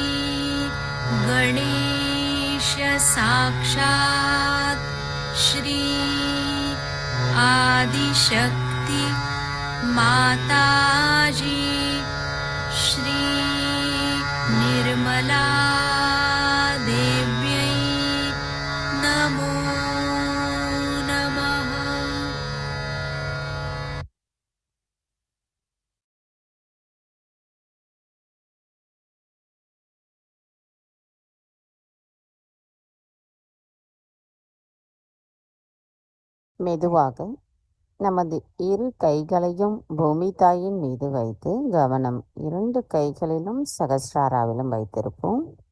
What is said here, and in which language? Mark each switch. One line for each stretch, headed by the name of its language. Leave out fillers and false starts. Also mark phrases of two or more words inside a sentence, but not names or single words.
Sanskrit: गणेश साक्षात् श्री आदिशक्ति माताजी श्री निर्मला देव्यै नमो नमः।
Tamil: மெதுவாக நமது இரு கைகளையும் பூமி தாயின் மீது வைத்து கவனம் 2 கைகளிலும் சகஸ்ராராவிலும் வைத்திருப்போம்.